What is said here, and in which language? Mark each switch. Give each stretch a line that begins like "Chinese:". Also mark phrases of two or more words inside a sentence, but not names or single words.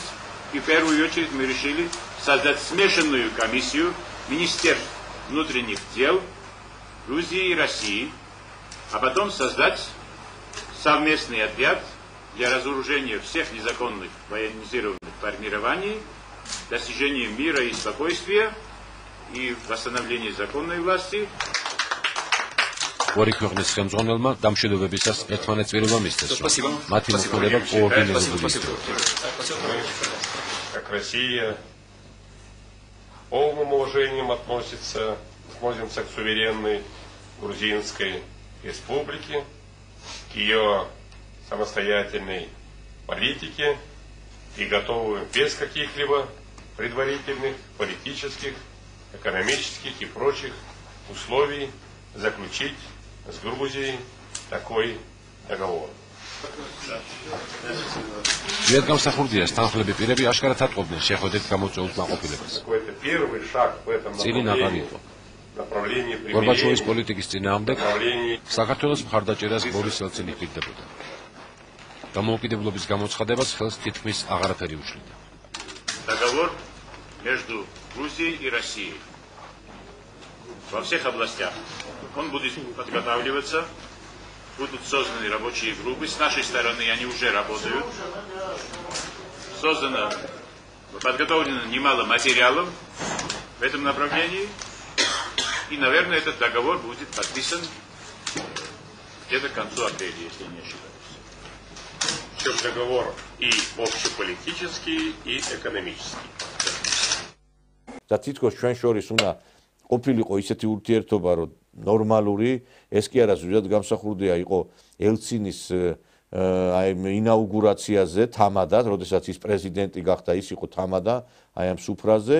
Russian: И в первую очередь мы решили создать смешанную комиссию Министерств внутренних дел Грузии и России, а потом создать совместный отряд для разоружения всех незаконных военизированных формирований, достижения мира и спокойствия и восстановления законной власти.
Georgian: ორი ქვეყნის ხელმძღვანელმა დამშვიდობებისას ერთმანეთწირობა მისცეს, რომ მათი მოქმედება კოორდინირებული იქნება.
Russian: Как Россия полным уважением относится к суверенной Грузинской республике, к ее самостоятельной политике и готовы без каких-либо предварительных политических, экономических и прочих условий заключить с Грузией такой договор.
Georgian: ვიადგამსახურდიას თანხლები პირები აშკარად ატყობდნენ შეხვედრით გამოწვეულ კმაყოფილებას.
Russian: Это первый шаг в этом направлении.
Georgian: გორბაჩოვის პოლიტიკის წინააღმდეგ საქართველოს მხარდაჭერას ბორის ელცინი პირდებოდა. დამოუკიდებლობის გამოცხადებას ხელს თითქმის აღარაფერი უშლიდა.
Russian: Договор между Грузией и Россией. Во всех областях. Он будет подготавливаться. Будут созданы рабочие группы. С нашей стороны они уже работают. Подготовлено немало материалов в этом направлении. И, наверное, этот договор будет подписан где-то к концу апреля, если не ошибаюсь. Причем договор и общеполитический, и экономический.
Georgian: და თითქოს ჩვენ შორის უნდა ყოფილიყო ისეთი ურთიერთობა, რომ ნორმალური, ეს კი არა ზუსტად გამსახურდია იყო ელცინის აი ინაუგურაციაზე თამადად, როდესაც ის პრეზიდენტი გახდა, ის იყო თამადა აი ამ სუფრაზე.